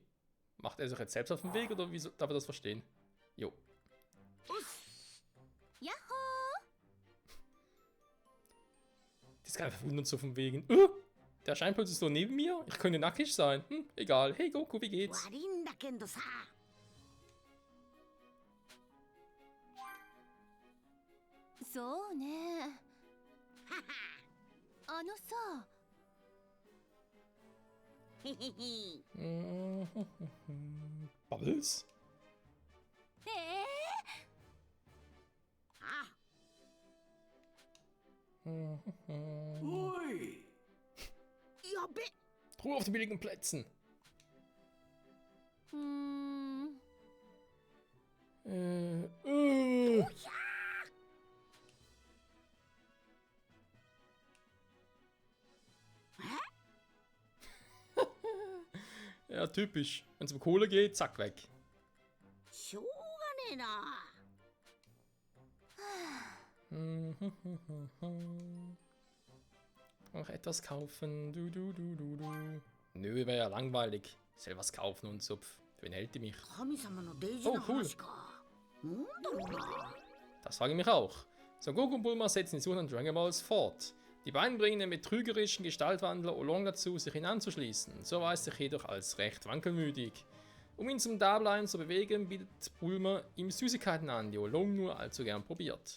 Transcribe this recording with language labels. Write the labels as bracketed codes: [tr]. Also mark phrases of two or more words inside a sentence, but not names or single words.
[de] Macht er sich jetzt selbst auf den Weg oder wie darf er das verstehen? Jo. [ja] やっ [de] Das kann verwundert so von wegen. Der Scheinpilz ist so neben mir. Ich könnte nackig sein. Egal. Hey Goku, wie geht's? [ja] 悪いんだけどさ。そうねあのさへへへ。 [de] Bubbles? あ。 Ruhe [ja] おい。やべ。 [de] auf den billigen Plätzen. うーん Ja, typisch. Wenn es um Kohle geht, zack, weg. [ja] しょうがねえな。 [de] Noch etwas kaufen. Nö, wäre ja langweilig. Selber was kaufen und so. Wen hält die mich? [ja] 神様のデイジの [de] Oh, cool. [ja] 話か。なんだろうな。 [de] Das frage ich mich auch. Son Goku und Bulma setzen die Suche an Dragon Balls fort. Die beiden bringen den betrügerischen Gestaltwandler Oolong dazu, sich ihn anzuschließen. So erweist sich jedoch als recht wankelmütig. Um ihn zum Dableiben zu bewegen, bietet Bulma ihm Süßigkeiten an, die Oolong nur allzu gern probiert.